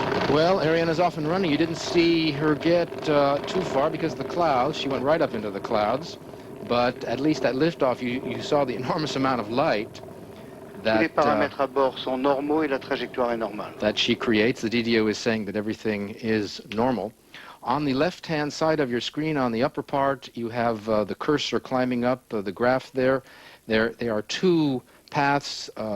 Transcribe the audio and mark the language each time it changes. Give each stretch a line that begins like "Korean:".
English: Well, Ariane is off and running. You didn't see her get too far because of the clouds. She went right up into the clouds. But at least at liftoff, you saw the enormous amount of light
French: Tous les paramètres à bord sont normaux et la trajectoire est normale.
English: that she creates. The DDO is saying that everything is normal. On the left-hand side of your screen, on the upper part, you have the cursor climbing up the graph there. There are two paths.